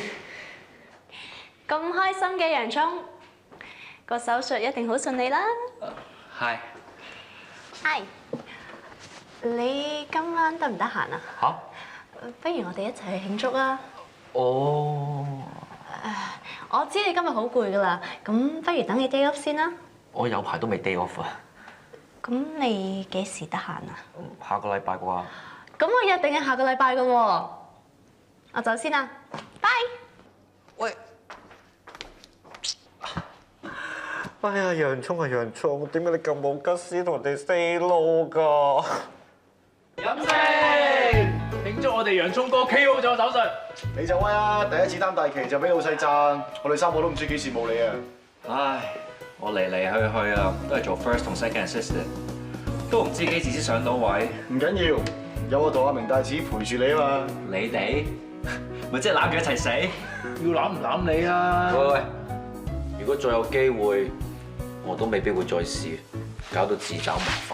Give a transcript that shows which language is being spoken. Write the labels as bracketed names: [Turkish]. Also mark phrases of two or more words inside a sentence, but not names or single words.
[Cantonese] 咁開心嘅洋葱，個手術一定好順利啦。係。係。你今晚得唔得閒啊？嚇？不如我哋一齊去慶祝啊！哦。我知你今日好攰噶啦，咁不如等你 [English] day off [Cantonese] 先啦。我有排都未 [English] day off [Cantonese] 啊。咁你幾時得閒啊？下個禮拜啩。咁我約定係下個禮拜噶喎。我走先啦，拜。喂。哎呀，洋葱啊洋葱，點解你咁冇吉事同人哋 [English] say no [Cantonese] 㗎？飲食，慶祝我哋洋葱哥 KO 咗手術。你就威啊！第一次擔大旗就俾老細讚，我哋3個都唔知幾羨慕你啊！唉，我嚟嚟去去啊，都係做 first 同 [English] second assistant， [Cantonese] 都唔知幾時先上到位。唔緊要，有我同阿明大子陪住你啊嘛！你哋咪即係攬住一齊死？要攬唔攬你啊？喂喂，如果再有機會，我都未必會再試，搞到自找麻煩。